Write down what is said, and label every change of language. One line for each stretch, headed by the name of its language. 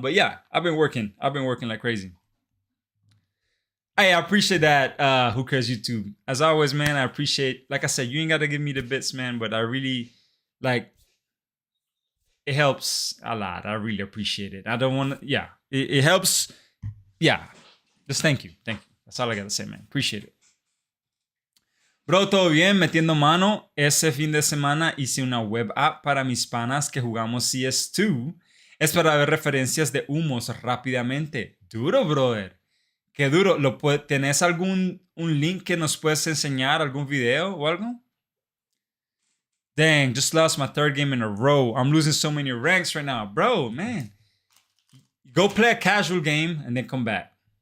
English: But yeah, I've been working. I've been working like crazy. Hey, I appreciate that. Who Cares YouTube? As always, man, I appreciate, like I said, you ain't got to give me the bits, man. But I really, like, it helps a lot. I really appreciate it. I don't want to, yeah, it helps. Yeah, just thank you. Thank you. That's all I gotta say, man. Appreciate it.
Spanish: Bro, todo bien, metiendo mano. Ese fin de semana hice una web app para mis panas que jugamos CS2. Es para ver referencias de humos rápidamente. Duro, brother. Qué duro. ¿Tenés algún link que nos puedes enseñar? ¿Algún video o algo?
English: Dang, just lost my 3rd game in a row. I'm losing so many ranks right now. Bro, man. Go play a casual game and then come back.